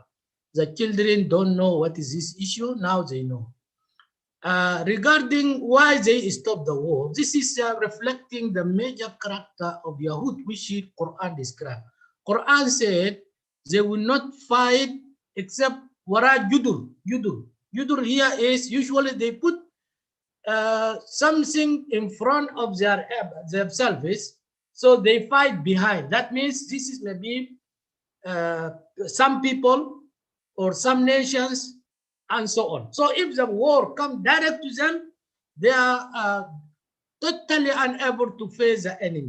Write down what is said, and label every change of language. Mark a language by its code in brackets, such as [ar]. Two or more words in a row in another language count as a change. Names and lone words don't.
[en] The children don't know what is this issue, now they know. Regarding why they stopped the war, this is reflecting the major character of Yahud, which the Quran described. Quran said they will not fight except [ar] وراء جدر. [en] Judur here is usually they put something in front of themselves, so they fight behind. That means this is maybe some people or some nations and so on. So if the war comes direct to them, they are totally unable to face the enemy.